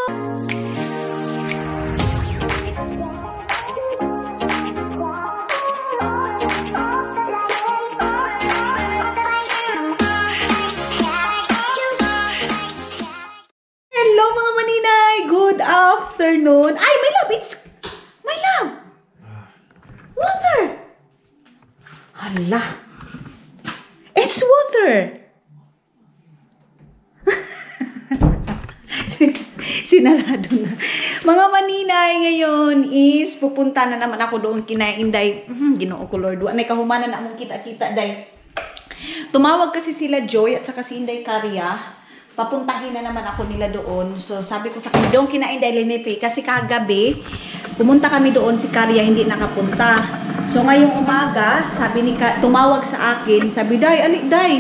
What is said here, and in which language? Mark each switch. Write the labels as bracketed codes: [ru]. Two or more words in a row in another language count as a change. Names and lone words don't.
[tl] Hello mga maninay! [en] Good afternoon! Ay, my love! It's... My love! Water! Hala! It's water! [tl] Sinarado na. Mga maninay, ngayon is pupunta na naman ako doon kina Inday. [ceb] Ginoo ko Lord. Anay kahumanan na among kita-kita, day. [tl] Tumawag kasi sila Joy at saka si Inday Karya. Papuntahin na naman ako nila doon. So sabi ko sa kanila, doon kina Inday Linipe. Kasi kagabi, pumunta kami doon, si Karya hindi nakapunta. So ngayong umaga, tumawag sa akin, sabi, Day, alik Day.